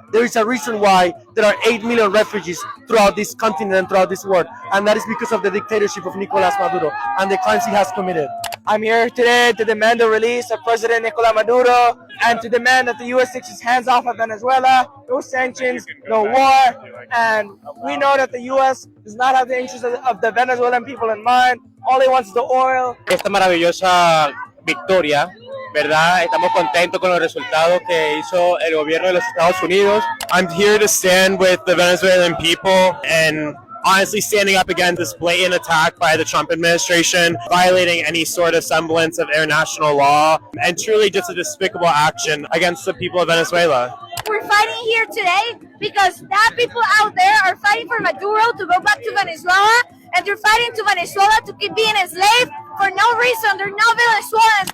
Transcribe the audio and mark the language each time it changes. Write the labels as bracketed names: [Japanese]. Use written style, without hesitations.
[English] There is a reason why there are 8 million refugees throughout this continent and throughout this world, and that is because of the dictatorship of Nicolás Maduro and the crimes he has committed. I'm here today to demand the release of President Nicolás Maduro and to demand that the U.S. takes its hands off of Venezuela. No sanctions, no war, and we know that the U.S. does not have the interests of the Venezuelan people in mind. All they want is the oil. [Spanish] Esta maravillosa victoria, ¿verdad? Estamos contentos con los resultados que hizo el gobierno de los Estados Unidos. [English] I'm here to stand with the Venezuelan people and honestly standing up against this blatant attack by the Trump administration, violating any sort of semblance of international law, and truly just a despicable action against the people of Venezuela. We're fighting here today because that people out there are fighting for Maduro to go back to Venezuela, and they're fighting to Venezuela to keep being enslaved for no reason. They're not Venezuelans.